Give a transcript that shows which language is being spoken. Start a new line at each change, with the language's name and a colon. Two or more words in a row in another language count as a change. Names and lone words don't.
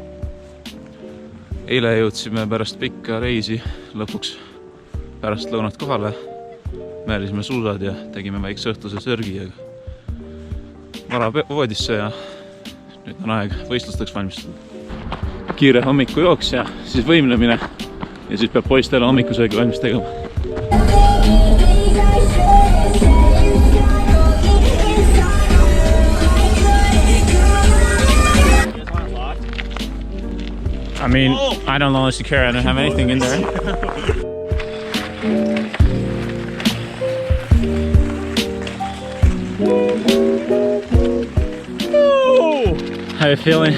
Estonian: Eile jõudsime pärast pikka reisi lõpuks pärast lõunat kohale. Määrisime suusad ja tegime väikse õhtuse sörgi. Vara voodisse ja nüüd on aeg võistlusteks valmistada. Kiire hommikujooks ja siis võimlemine ja siis peab poistele hommikusöögi valmis tegema.
English: I mean, I don't know if you care, I don't have anything in there. How are you feeling?